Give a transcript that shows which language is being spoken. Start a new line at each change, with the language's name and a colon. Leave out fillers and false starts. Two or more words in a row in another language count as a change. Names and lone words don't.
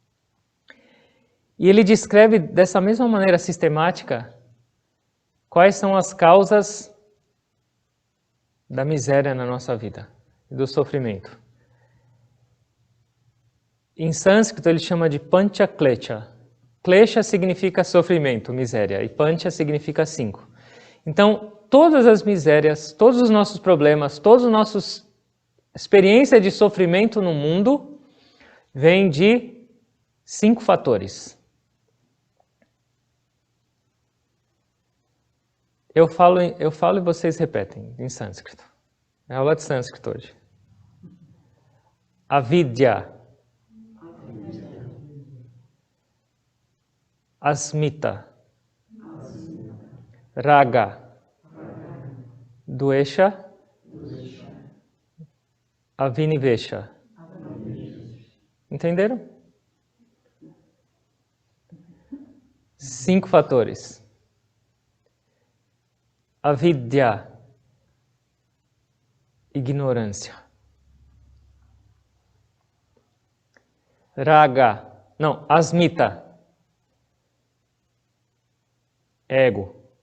Portuguese: E ele descreve dessa mesma maneira sistemática quais são as causas da miséria na nossa vida e do sofrimento. Em sânscrito ele chama de
Sanskrit: pancha klesha.
Portuguese: Klesha significa sofrimento, miséria, e pancha significa 5. Então, todas as misérias, todos os nossos problemas, todas as nossas experiências de sofrimento no mundo vêm de 5 fatores. Eu falo e vocês repetem em sânscrito. É aula de sânscrito hoje.
Sanskrit: Avidya. Asmita. Raga. Dvesha. Avinivesha.
Portuguese: Entenderam? 5 fatores. Avidya, ignorância. Raga, não, asmita, ego.